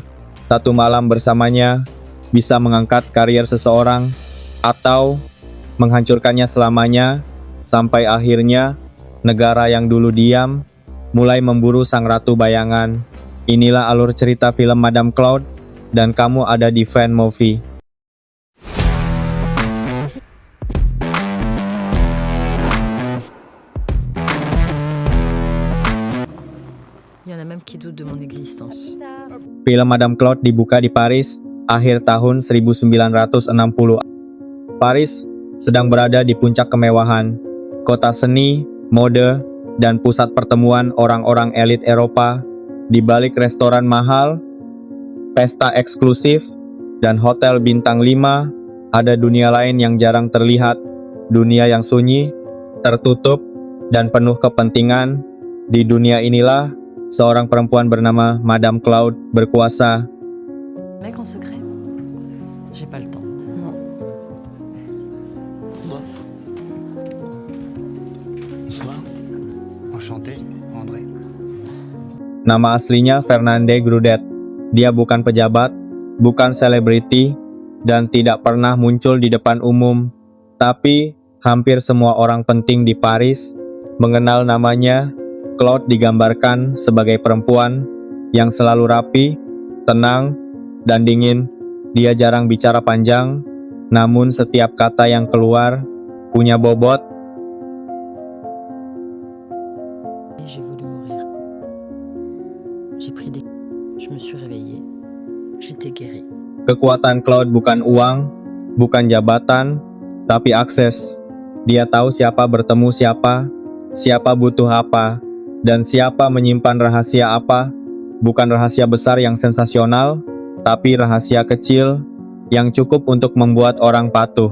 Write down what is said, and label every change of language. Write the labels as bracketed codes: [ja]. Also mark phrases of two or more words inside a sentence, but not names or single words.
[id] Satu malam bersamanya bisa mengangkat karier seseorang atau menghancurkannya selamanya, sampai akhirnya negara yang dulu diam mulai memburu sang ratu bayangan. Inilah alur cerita film Madame Claude, dan kamu ada di Fan Movie. [fr] Il y en a même qui doutent de mon existence. [id] Film Madame Claude dibuka di Paris akhir tahun 1960. Paris sedang berada di puncak kemewahan, kota seni, mode, dan pusat pertemuan orang-orang elit Eropa. Di balik restoran mahal, pesta eksklusif, dan hotel bintang 5, ada dunia lain yang jarang terlihat. Dunia yang sunyi, tertutup, dan penuh kepentingan. Di dunia inilah seorang perempuan bernama Madame Claude berkuasa. [fr] Mec en secret? J'ai pas le temps. Non. Bof. Bonsoir. Enchanté, André. [id] Nama aslinya Fernande Grudet. Dia bukan pejabat, bukan selebriti, dan tidak pernah muncul di depan umum. Tapi hampir semua orang penting di Paris mengenal namanya. Claude digambarkan sebagai perempuan yang selalu rapi, tenang, dan dingin. Dia jarang bicara panjang, namun setiap kata yang keluar punya bobot. [fr] Et j'ai voulu mourir. J'ai pris des... Je me suis réveillée. J'étais guérie. [id] Kekuatan Claude bukan uang, bukan jabatan, tapi akses. Dia tahu siapa bertemu siapa, siapa butuh apa, dan siapa menyimpan rahasia apa. Bukan rahasia besar yang sensasional, tapi rahasia kecil yang cukup untuk membuat orang patuh.